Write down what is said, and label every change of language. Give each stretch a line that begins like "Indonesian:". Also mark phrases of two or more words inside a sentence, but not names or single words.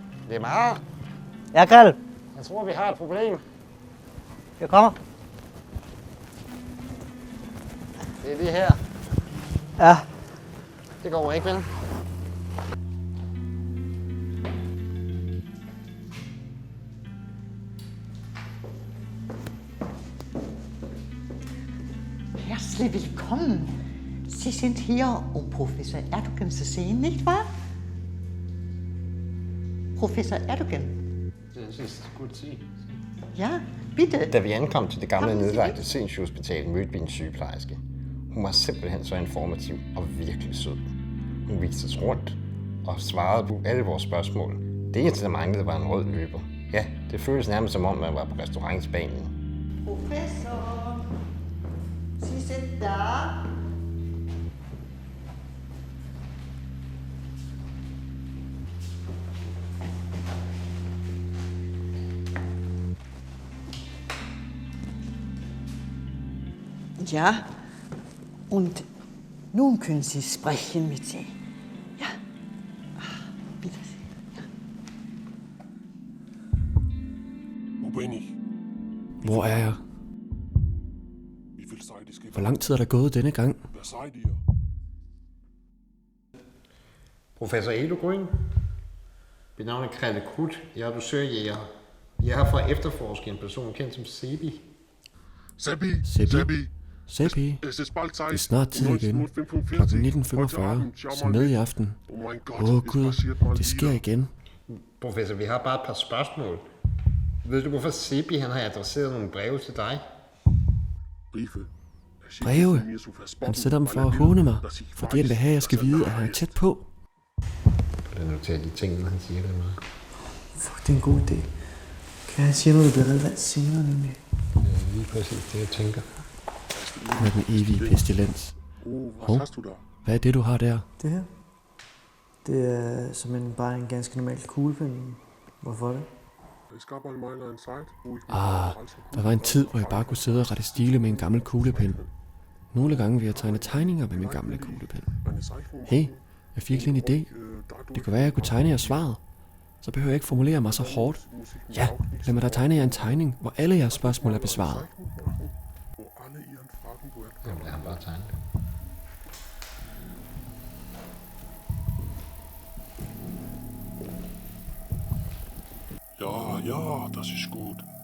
Danish: Det er meget. Ja, Grell. Jeg tror, vi har et problem. Jeg kommer. Det er lige her. Ja. Det går ikke, vel?
German: Herzlich willkommen. Sie sind hier, um Professor Erdogan zu sehen, nicht wahr? Professor Erdogan.
Danish: Det er godt sige.
German: Ja, bitte.
Danish: Da vi ankom til det gamle nedlagte sindssygehospital, mødte vi en sygeplejerske. Hun var simpelthen så informativ og virkelig sød. Hun viste os rundt og svarede på alle vores spørgsmål. Det eneste, der manglede, var en rød løber. Ja, det føltes nærmest som om, man var på restaurant i Spanien.
German: Professor, Sie sind da. Ja, und nun können Sie sprechen mit Sie. Ja, bitte. Ja. Ubeni,
Danish: Hvor er jeg?
German: wie viel Zeit ist
Danish: Hvor lang tid er der gået denne gang?
German: Wer seid ihr?
Danish: Professor Elo Grøn. Mit navn er Krille Krudt. Jeg er dusørjæger. Jeg er her for at efterforske en person kendt som Sebi.
German: Seppi, Seppi, es ist bald Zeit.
Danish: det er snart tid igen. 19.45. Klokken 19.45. Så med i aften.
German: Oh mein Gott,
Danish: Åh
German: es
Danish: Gud,
German: passiert mal
Danish: det sker
German: wieder.
Danish: igen. Professor, vi har bare et par spørgsmål. Ved du, hvorfor Sebi han har adresseret nogle breve til dig?
German: Briefe. Er schickt
Danish: Breve?
German: sie mir zu verspotten,
Danish: Han sætter dem for
German: weil
Danish: at
German: er
Danish: håne
German: will,
Danish: mig,
German: dass ich
Danish: fordi han vil
German: weiß,
Danish: have, at jeg skal
German: dass er
Danish: vide,
German: da
Danish: at han er
German: ist.
Danish: tæt på. Det noterer de ting, han siger det med. Fuck, det er en god idé. Kan jeg sige noget, der bliver relevant senere, nemlig? Det er lige præcis det, jeg tænker. Med den evige pestilens.
German: Oh, was
Danish: Hov.
German: hast du da?
Danish: Hvad er det, du har der? Det her? Det er simpelthen bare en ganske normal kuglepen. Hvorfor det?
German: Es gab einmal eine Zeit, wo ich mich als
Danish: Der var en tid, hvor jeg bare kunne sidde og rette stile med en gammel kuglepen. Nogle gange vil jeg tegne tegninger med min gamle kuglepen.
German: eine Zeichnung
Danish: Hey, jeg fik lige en idé. Det kunne være, at jeg kunne tegne jer svaret. Så behøver jeg ikke formulere mig så hårdt. Ja, lad mig da tegne jer en tegning, hvor alle jeres spørgsmål er besvaret.
German: wo alle ihren Fragen beantwortet.
Danish: Jamen, lad ham bare tegne det.
German: Ja, ja, das ist gut.